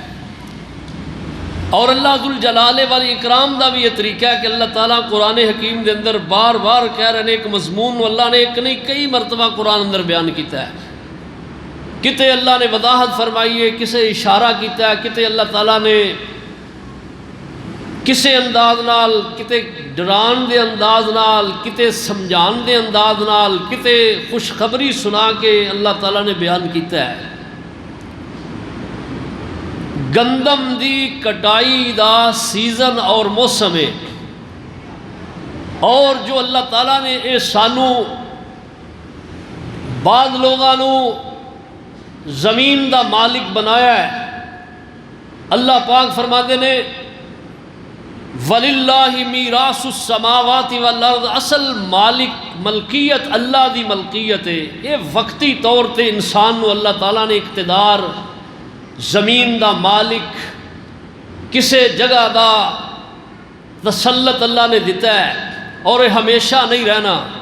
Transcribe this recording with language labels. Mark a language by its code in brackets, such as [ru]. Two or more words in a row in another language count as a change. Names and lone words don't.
[pa] اور اللہ ذوالجلال والاکرام دا بھی یہ طریقہ ہے کہ اللہ تعالیٰ قرآن حکیم دے اندر بار بار کہہ رہے ہیں، ایک مضمون اللہ نے ایک نہیں کئی مرتبہ قرآن اندر بیان کیتا ہے، کتے اللہ نے وضاحت فرمائی ہے، کسے اشارہ کیتا ہے، کتے اللہ تعالیٰ نے کسے انداز نال، کتے ڈران دے انداز نال، کتے سمجھان دے انداز نال، کتے خوشخبری سنا کے اللہ تعالیٰ نے بیان کیتا ہے۔ گندم دی کٹائی دا سیزن اور موسم ہے، اور جو اللہ تعالیٰ نے اے سانو بعض لوگانو زمین دا مالک بنایا ہے۔ اللہ پاک فرماتے نے [ar] وَلِلَّهِ مِيرَاثُ السَّمَاوَاتِ وَالْأَرْضِ، [pa] اصل مالک ملکیت اللہ دی ملکیت ہے۔ یہ وقتی طور تے انسان نو اللہ تعالیٰ نے اقتدار، زمین دا مالک، کسے جگہ دا تسلط اللہ نے دیتا ہے، اور یہ ہمیشہ نہیں رہنا۔